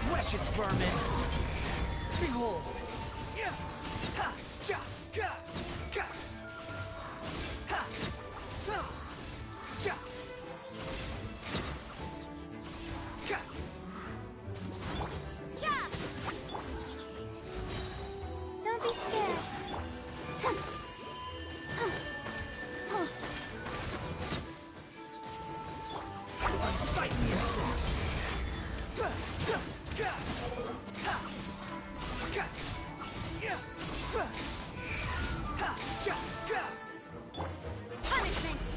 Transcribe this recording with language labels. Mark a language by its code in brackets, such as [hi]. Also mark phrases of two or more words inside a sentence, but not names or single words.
[en] Wretched vermin! Behold! Ha! Ja! Ga! Ga! Ha! Ha! Ja! Ga! Yeah! Don't be scared. Unsightly insects! Punishment!